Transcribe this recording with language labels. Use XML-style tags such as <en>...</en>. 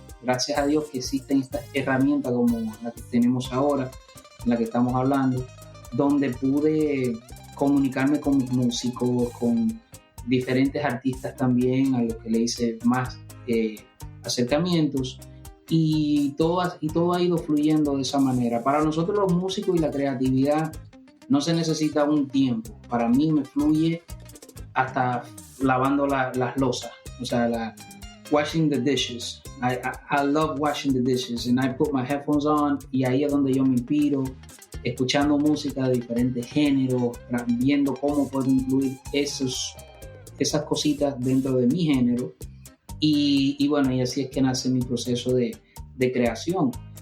<es>Gracias a Dios que existen estas herramientas como la que tenemos ahora, en la que estamos hablando, donde pude comunicarme con mis músicos, con diferentes artistas también, a los que le hice más acercamientos, y todo ha ido fluyendo de esa manera. Para nosotros los músicos y la creatividad no se necesita un tiempo. Para mí me fluye hasta lavando las losas. O sea,</es> <en>washing the dishes. I love washing the dishes and I put my headphones on</en> <es>y ahí es donde yo me inspiro, escuchando música de diferentes géneros, viendo cómo puedo incluir esas cositas dentro de mi género y bueno, y así es que nace mi proceso de creación.</es>